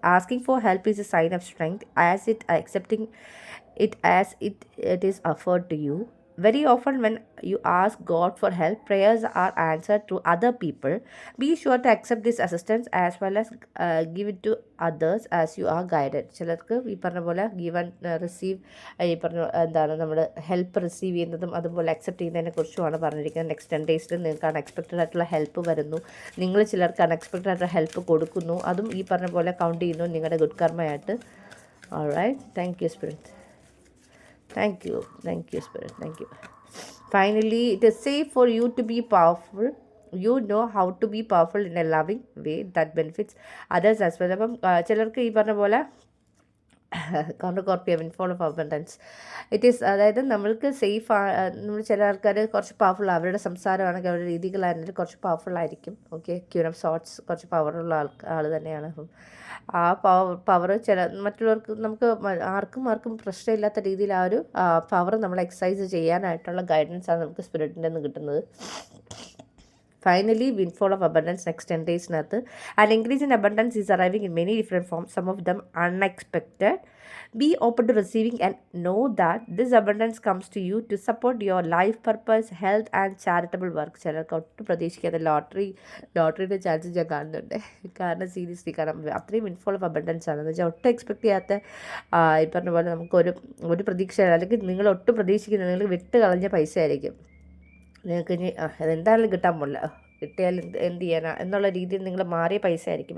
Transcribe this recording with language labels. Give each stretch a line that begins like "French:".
English: Asking for help is a sign of strength, as accepting it as it is offered to you. Very often when you ask God for help, prayers are answered to other people. Be sure to accept this assistance as well as give it to others as you are guided.
Malayalam: ചിലർക്ക് ഈ പറഞ്ഞ പോലെ
English: give and receive,
Malayalam: ഈ പറഞ്ഞ എന്താണ് നമ്മൾ help receive ചെയ്യുന്നതും അതുപോലെ അക്സെപ്റ്റ് ചെയ്യുന്നതിനെ കുറിച്ചുമാണ് പറഞ്ഞിരിക്കുന്നത്. നെക്സ്റ്റ് 10 days നിങ്ങൾക്ക് അൺഎക്സ്പെക്റ്റഡ് ആയിട്ടുള്ള ഹെൽപ്പ് വരുന്നു. നിങ്ങൾ ചിലർക്ക് അൺഎക്സ്പെക്റ്റഡ് ആയിട്ടുള്ള ഹെൽപ്പ് കൊടുക്കുന്നു. അതും ഈ പറഞ്ഞ പോലെ കൗണ്ട് ചെയ്യുന്നു നിങ്ങളുടെ good കർമ്മയായിട്ട്.
English: Alright, thank you spirit. Thank you, Spirit. Thank you. Finally, it is safe for you to be powerful. You know how to be powerful in a loving way that benefits others as well.
Malayalam: അപ്പം ചിലർക്ക് ഈ പറഞ്ഞ പോലെ
English: കോർപ്പിയ windfall of abundance it is,
Malayalam: അതായത് നമ്മൾക്ക് safe, നമ്മൾ ചില ആൾക്കാർ കുറച്ച് പവർഫുൾ, അവരുടെ സംസാരമാണെങ്കിൽ അവരുടെ രീതികളാണെങ്കിൽ കുറച്ച് പവർഫുൾ ആയിരിക്കും. ഓക്കെ, ക്യൂൻ ഓഫ് സോർട്സ് കുറച്ച് പവറുള്ള ആൾ തന്നെയാണ്. അപ്പം ആ പവർ ചില മറ്റുള്ളവർക്ക്, നമുക്ക് ആർക്കും പ്രശ്നമില്ലാത്ത രീതിയിൽ ആ ഒരു പവർ നമ്മൾ എക്സസൈസ് ചെയ്യാനായിട്ടുള്ള ഗൈഡൻസാണ് നമുക്ക് സ്പിരിറ്റിൻ്റെ നിന്ന് കിട്ടുന്നത്.
English: Finally, windfall of abundance next 10 daysനകത്ത്. An increase in abundance is arriving in many different forms, some of them unexpected. Be open to receiving and know that this abundance comes to you to support your life purpose, health and charitable work.
Malayalam: ചിലർക്ക് ഒട്ടും പ്രതീക്ഷിക്കാതെ ലോട്ടറിയുടെ chance ഞാൻ കാണുന്നുണ്ട്. കാരണം seriously, കാരണം അത്രയും windfall of abundance ആണ്. എന്ന് വെച്ചാൽ ഒട്ടും എക്സ്പെക്ട് ചെയ്യാത്ത, ഈ പറഞ്ഞ പോലെ നമുക്കൊരു പ്രതീക്ഷ, അല്ലെങ്കിൽ നിങ്ങൾ ഒട്ടും പ്രതീക്ഷിക്കുന്നത് നിങ്ങൾ വിട്ട് കളഞ്ഞ പൈസ ആയിരിക്കും. നിങ്ങൾക്ക് ഇനി അതെന്തായാലും കിട്ടാൻ പോകില്ല, കിട്ടിയാൽ എന്ത് ചെയ്യാനാ എന്നുള്ള രീതിയിൽ നിങ്ങൾ മാറിയ പൈസ ആയിരിക്കും.